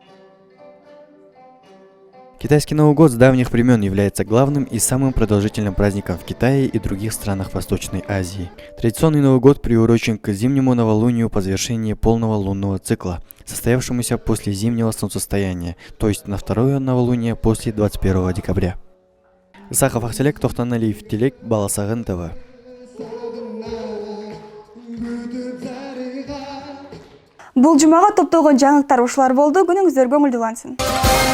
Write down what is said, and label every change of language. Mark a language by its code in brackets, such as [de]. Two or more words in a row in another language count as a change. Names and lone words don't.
[ru] Китайский Новый год с давних времен является главным и самым продолжительным праздником в Китае и других странах Восточной Азии. Традиционный Новый год приурочен к зимнему новолунию по завершении полного лунного цикла, состоявшемуся после зимнего солнцестояния, то есть на второе новолуние после 21 декабря. Исахов Ахтелек, Тохтоналиев, Тилек, Баласагын ТВ. [ky] Бул жумага топтогон жаңылыктар ушулар болду. Күнүңүздөр көңүлдүү улансын.